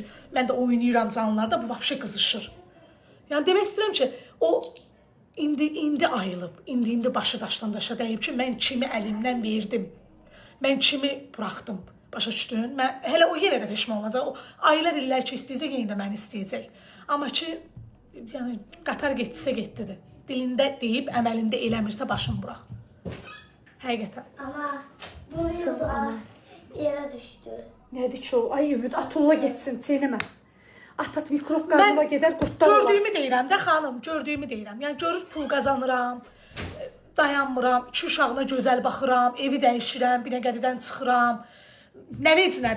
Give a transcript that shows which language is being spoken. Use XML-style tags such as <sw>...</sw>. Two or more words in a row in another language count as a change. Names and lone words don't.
<az>Mən də oynayıram canlılarda, bu vəbşə qızışır. Yəni demək istəyirəm ki, o indi ayılıb, indi başı daşdan daşa dəyib ki, mən kimi əlimdən verdim. Mən kimi buraxdım. Başa düşdün? Mən hələ o yenə də peşman olacaq. O aylar illər ki istəyəcək, yenə də məni istəyəcək. Amma ki, yəni qatar getdisə getdidir. Dilində deyib, əməlində eləmirsə başını burax. Həqiqətən.</az> <tr>Ama bu yıl yere düştü.</tr> <az>Nədir ki o? Ay ümid, atulla getsin, çeynəmə. At mikrop qarnıma gedər, qurtlar olar. Gördüyümü deyirəm də xanım, gördüyümü deyirəm. Yəni görür pul qazanıram, dayanmıram, iki uşağıma gözəl baxıram, evi dəyişirəm, Binəqədidən çıxıram. Nə vecinədir?</az>